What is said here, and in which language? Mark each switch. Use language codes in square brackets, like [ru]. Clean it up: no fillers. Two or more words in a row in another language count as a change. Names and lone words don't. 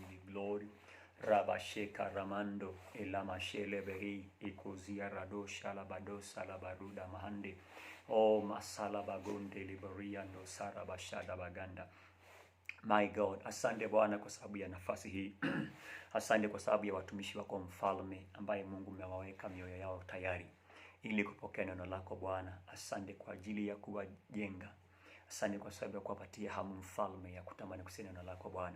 [en] glory. Rabasheka Ramando Elamashele Behi Ikozia Radosha Labadosa Labaruda Mahande. Oh Masala Bagonde Liberia no Sarabashada Baganda. My God, [sw] asante Bwana kwa sababu ya nafasi hii. Asante kwa sababu ya watumishi wako mfalme ambaye Mungu umewaweka mioyo yao tayari ili kupokea neno lako Bwana. Asante kwa ajili ya kuwajenga. Asante kwa sababu ya kuwapatia hamu mfalme ya kutamani kusikia neno lako Bwana.